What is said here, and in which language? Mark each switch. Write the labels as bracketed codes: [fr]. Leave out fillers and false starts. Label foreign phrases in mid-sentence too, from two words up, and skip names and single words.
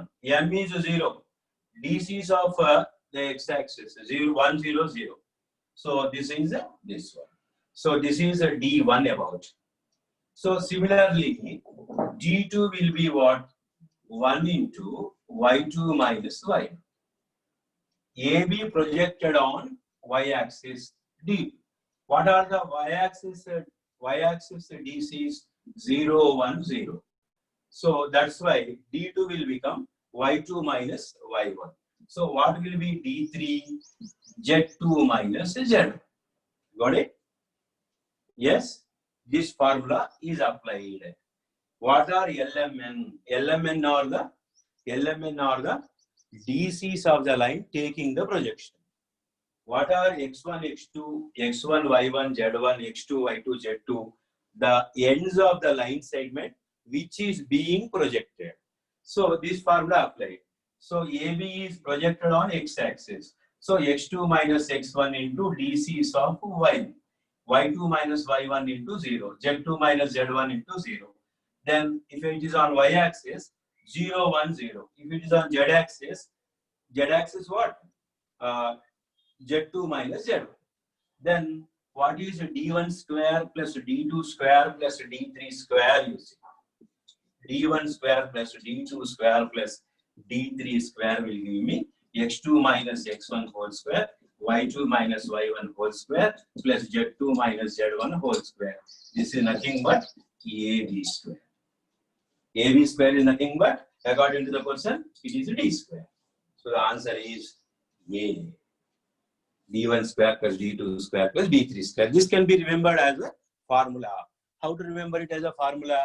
[en] M is 0. DCs of the x-axis 0, 1, 0, 0. So this is this one. So this is a D1 about. So similarly, D2 will be what? 1 into y2 minus y. AB projected on y-axis D. What are the y-axis? Y-axis DCs 0, 1, 0. So that's why D2 will become y2 minus y1. So what will be D3? Z2 minus Z. Got it? Yes, this formula is applied. What are LMN? LMN are the DCs of the line taking the projection. What are x1, x2, x1, y1, z1, x2, y2, z2? The ends of the line segment which is being projected. So this formula applied. So AB is projected on x-axis. So x2 minus x1 into DCs of y. Y2 minus y1 into 0. Z2 minus z1 into 0. Then if it is on y-axis, 0, 1, 0. If it is on z-axis what? Z2 minus z1. Then what is D1 square plus D2 square plus D3 square? You see, D1 square plus D2 square plus D3 square will give me x2 minus x1 whole square, y2 minus y1 whole square, plus z2 minus z1 whole square. This is nothing but AB square. AB square is nothing but, according to the question, it is d square. So the answer is A. d1 square plus d2 square plus d3 square. This can be remembered as a formula. How to remember it as a formula?